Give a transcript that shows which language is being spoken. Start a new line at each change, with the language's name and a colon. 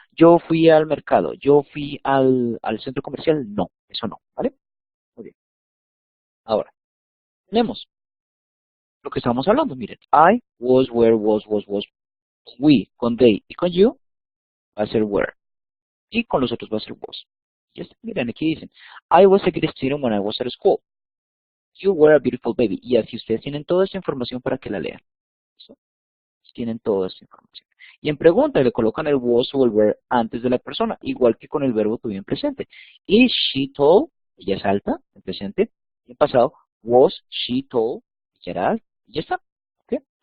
Spanish: Yo fui al mercado, yo fui al centro comercial, no, eso no, ¿vale? Muy bien. Ahora, tenemos lo que estamos hablando, miren. I, was, were, was. We, con they y con you, va a ser were. Y con los otros va a ser was. Ya está, miren, aquí dicen,
English: I was a good student when I was at school. You were a beautiful baby.
Spanish: Y así ustedes tienen toda esta información para que la lean. ¿Listo? Tienen toda esta información. Y en pregunta le colocan el was o el were antes de la persona, igual que con el verbo to be en presente.
English: Is she told?
Spanish: Ella es alta, en presente. Y en pasado,
English: was she told?
Spanish: Ella era alta. Y ya está. ¿Ok?